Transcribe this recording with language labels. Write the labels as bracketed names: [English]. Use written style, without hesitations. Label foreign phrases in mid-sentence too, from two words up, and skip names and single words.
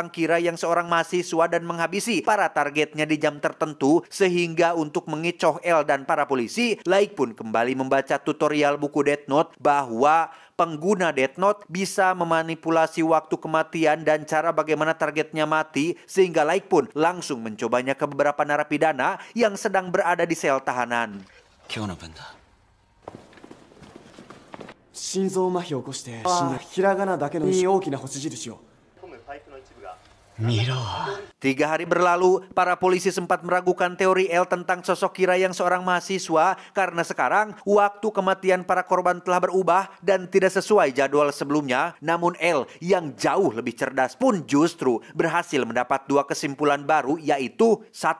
[Indonesian] Kira yang seorang mahasiswa dan menghabisi para targetnya di jam tertentu, sehingga untuk mengecoh L dan para polisi, Like pun kembali membaca tutorial buku Death Note bahwa pengguna Death Note bisa memanipulasi waktu kematian dan cara bagaimana targetnya mati, sehingga Like pun langsung mencobanya ke beberapa narapidana yang sedang berada di sel tahanan. [Japanese] 心臓麻痺を起こして死んだひらがなだけの大きな星印を [Indonesian] 3 hari berlalu, para polisi sempat meragukan teori L tentang sosok Kira yang seorang mahasiswa karena sekarang waktu kematian para korban telah berubah dan tidak sesuai jadwal sebelumnya. Namun L yang jauh lebih cerdas pun justru berhasil mendapat 2 kesimpulan baru, yaitu 1.